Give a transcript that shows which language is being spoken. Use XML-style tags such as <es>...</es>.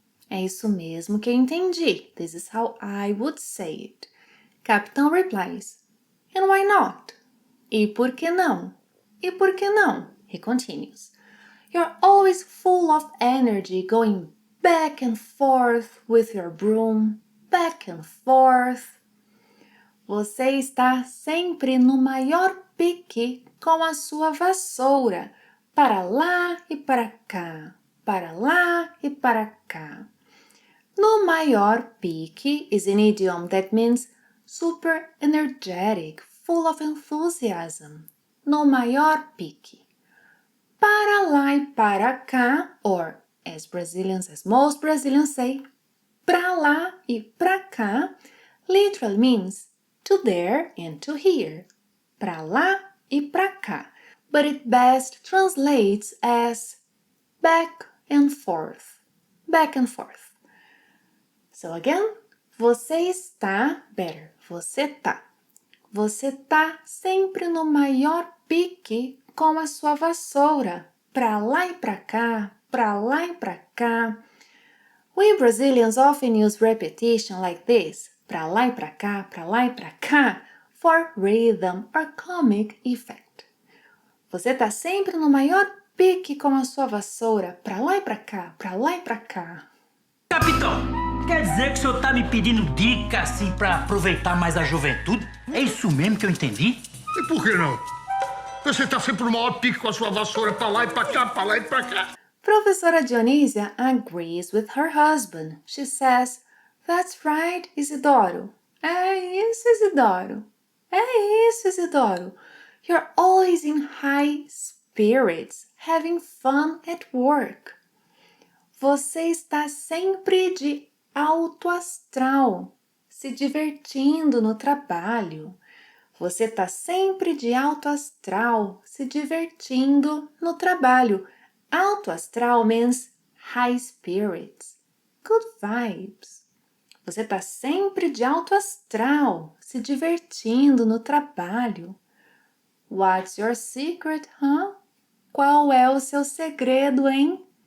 <pt>É isso mesmo que eu entendi.</pt> <en>This is how I would say it. Capitão replies, and why not?</en> <pt>E por que não? E por que não?</pt> <en>He continues. You're always full of energy going back and forth with your broom, back and forth.</en> <pt>Você está sempre no maior pique com a sua vassoura, para lá e para cá, para lá e para cá. No maior pique</pt> <en>is an idiom that means super energetic, full of enthusiasm.</en> <pt>No maior pique. Para lá e para cá,</pt> <en>or as most Brazilians say,</en> <pt>para lá e para cá,</pt> <en>literally means to there and to here.</en> <pt>Para lá e para cá.</pt> <en>But it best translates as back and forth. Back and forth. So again,</en> <pt>você está,</pt> <en>better,</en> <pt>você tá. Você tá sempre no maior pique com a sua vassoura, pra lá e pra cá, pra lá e pra cá.</pt> <en>We Brazilians often use repetition like this,</en> <pt>pra lá e pra cá,</pt> <en>pra lá e pra cá, for rhythm or comic effect.</en> <pt>Você tá sempre no maior pique com a sua vassoura, pra lá e pra cá, pra lá e pra cá. Capitão, quer dizer que o senhor tá me pedindo dica assim pra aproveitar mais a juventude? É isso mesmo que eu entendi? E por que não? Você tá sempre no maior pique com a sua vassoura pra lá e pra cá, pra lá e pra cá.</pt> <en>Professora Dionísia agrees with her husband. She says, That's right, Isidoro.</en> <pt>É isso, Isidoro. É isso, Isidoro.</pt> <en>You're always in high spirits, having fun at work.</en> <pt>Você está sempre de alto astral, se divertindo no trabalho. Você está sempre de alto astral, se divertindo no trabalho.</pt> <en>Alto astral means high spirits, good vibes.</en> <pt>Você está sempre de alto astral, se divertindo no trabalho.</pt> <en>What's your secret, huh?</en> <pt>Qual é o seu segredo, hein?</pt>